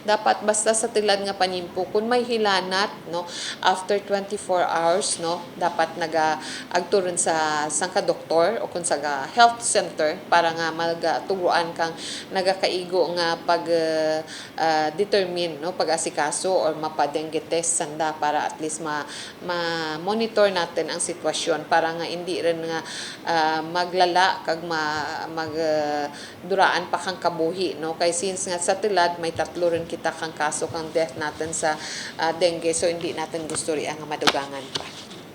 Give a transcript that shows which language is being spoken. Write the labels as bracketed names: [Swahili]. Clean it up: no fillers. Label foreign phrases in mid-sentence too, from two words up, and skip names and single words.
[Kinaray-a] Dapat basta sa tilad nga panimpo kung may hilanat, no, [English] after 24 hours, [Kinaray-a] no, dapat agturon sa sangka doktor o kung sa health center para nga magtuguan kang nagakaigo nga pag determine, no, pag-asikaso or mapa-dengue test sanda para at least ma-monitor natin ang sitwasyon para nga hindi rin nga maglala kag duraan pa kang kabuhi, no, kay since nga sa tilad may 3 rin kita kang kaso kang death natin sa dengue, so hindi natin gusto rin nga madugangan pa.